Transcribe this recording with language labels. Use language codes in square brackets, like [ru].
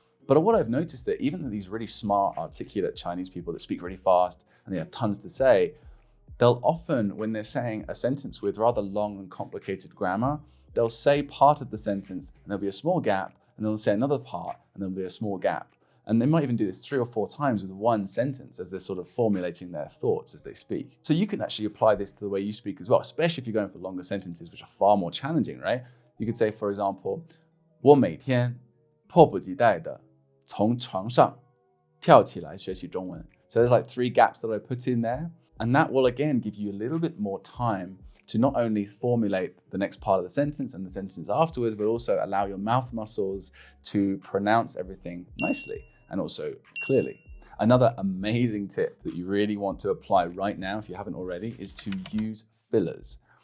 [en] But what I've noticed that even these really smart, articulate Chinese people that speak really fast and they have tons to say, they'll often, when they're saying a sentence with rather long and complicated grammar, they'll say part of the sentence and there'll be a small gap, and they'll say another part and there'll be a small gap. And they might even do this 3 or 4 times with one sentence as they're sort of formulating their thoughts as they speak. So you can actually apply this to the way you speak as well, especially if you're going for longer sentences, which are far more challenging, right? You could say, for example, [zh] 我每天迫不及待地从床上跳起来学习中文. [en] So there's like 3 gaps that I put in there. And that will again give you a little bit more time to not only formulate the next part of the sentence and the sentence afterwards, but also allow your mouth muscles to pronounce everything nicely and also clearly. Another amazing tip that you really want to apply right now, if you haven't already, is to use fillers.